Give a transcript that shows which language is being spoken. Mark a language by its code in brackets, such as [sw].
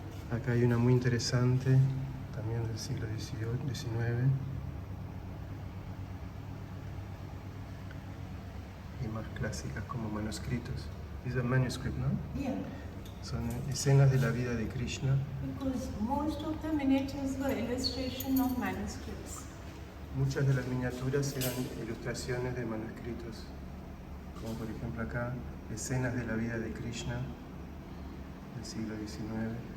[es] Acá hay una muy interesante, también del siglo XIX. Y más clásicas como manuscritos. [en] These are manuscript, [es] ¿no? [en] Yeah. [es] Son escenas de la vida de Krishna. [en] Because most of the miniatures were illustration of manuscripts. [es] Muchas de las miniaturas eran ilustraciones de manuscritos. Como por ejemplo acá, escenas de la vida de Krishna del siglo XIX.